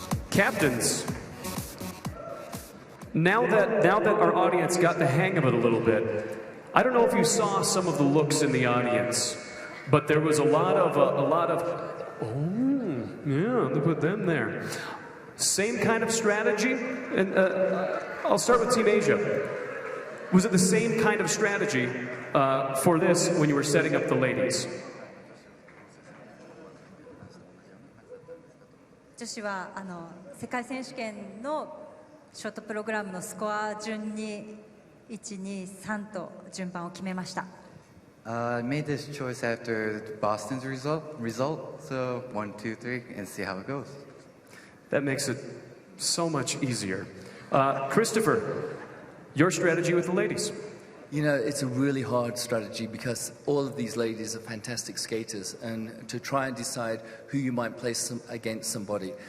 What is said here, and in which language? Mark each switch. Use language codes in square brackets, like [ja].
[en] Captains, now that our audience got the hang of it a little bit, I don't know if you saw some of the looks in the audience, but there was a lot of, oh, yeah, they put them there. Same kind of strategy, and I'll start with Team Asia. Was it the same kind of strategy for this when you were setting up the ladies? [ja] 女子は世界選手権のショートプログラムのスコア順に1、2、3と順番を決めました。 [en] I made this choice after Boston's result, so 1, 2, 3, and see how it goes. That makes it so much easier. Christopher, your strategy with the ladies? You know, it's a really hard strategy because all of these ladies are fantastic skaters, and to try and decide who you might place against somebody.